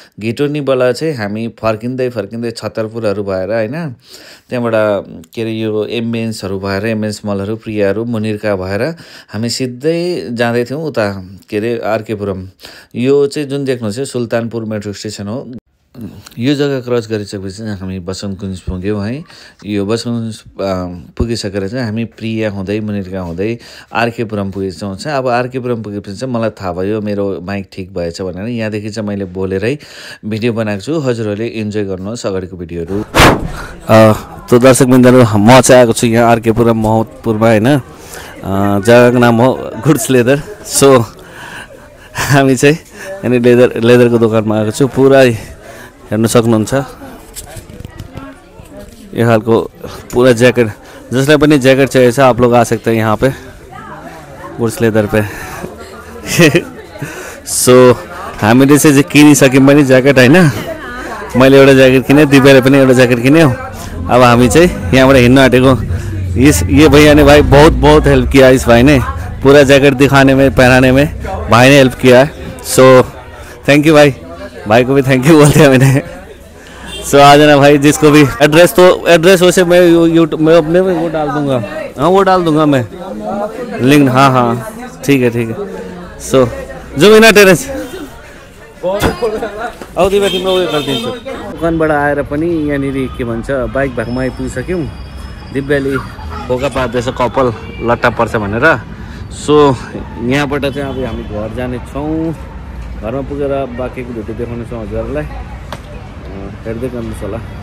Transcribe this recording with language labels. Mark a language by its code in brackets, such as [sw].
[ne] घिटोर्नीबाट चाहिँ हामी फर्किँदै छतरपुरहरू भएर होइन, त्यहाँबाट के अरे यो एम्बेन्सहरू भएर, एम्बेन्स मलहरू, प्रियाहरू, मुनिरका भएर हामी सिधै जाँदै थियौँ उता के अरे आरकेपुरम। यो चाहिँ जुन देख्नुहुन्छ सुल्तानपुर मेट्रो स्टेसन हो। यो जग्गा क्रस गरिसकेपछि हामी बसन्तकुञ्ज पुग्यौँ है। यो बसन्तकुञ्ज पुगिसकेर चाहिँ हामी प्रिया हुँदै मुनिरका हुँदै आरकेपुरम पुगेछौँ। चाहिँ अब आरकेपुरम पुगेपछि चाहिँ मलाई थाहा भयो मेरो माइक ठिक भएछ भनेर। यहाँदेखि चाहिँ मैले बोलेरै भिडियो बनाएको छु, हजुरहरूले इन्जोय गर्नुहोस् अगाडिको भिडियोहरू। त्यो दर्शकवृन्दहरू, म चाहिँ आएको छु यहाँ आरकेपुरम मोहम्मदपुरमा होइन। जग्गाको नाम हो गुड्स लेदर। सो हामी चाहिँ यहाँनिर लेदरको दोकानमा आएको छु। पुरा हेर्नु सक्नुहुन्छ यो खालको पूरा ज्याकेट, जसलाई पनि ज्याकेट चाहिए [hi] आप लोग आ सकते हैं यहाँ पे गुड्स लेदर पे। [ne] So हामीले चाहिँ किनिसक्यौँ पनि ज्याकेट होइन। मैले एउटा ज्याकेट किनेँ, दिव्याले पनि एउटा ज्याकेट किन्यो। अब हामी चाहिँ यहाँबाट हिँड्न आँटेको। [hi] ये भैया ने भाई बहुत हेल्प किया इस भाई ने, पूरा जैकेट दिखाने में, पहनाने में भाई ने हेल्प किया है। सो थैंक यू भाई को भी थैंक यू बोलते हैं मैंने। सो आ जाना भाई, जिसको भी एड्रेस वैसे मैं यूट्यूब में अपने में वो डाल दूंगा। हाँ वो डाल दूंगा मैं लिंक। हाँ ठीक है। [ne] सो जो बिना टेरेस आउँदै भए तिम्रो उयो गरिदिन्छु। दोकानबाट आएर पनि यहाँनिर के भन्छ बाइक भएकोमा आइपुगिसक्यौँ। दिव्याले फोका पार्दैछ कपाल लट्टा पर्छ भनेर। सो यहाँबाट चाहिँ अब हामी घर जानेछौँ। घरमा पुगेर बाँकीको भिडियो देखाउनेछौँ हजुरहरूलाई, हेर्दै गर्नुहोस् होला।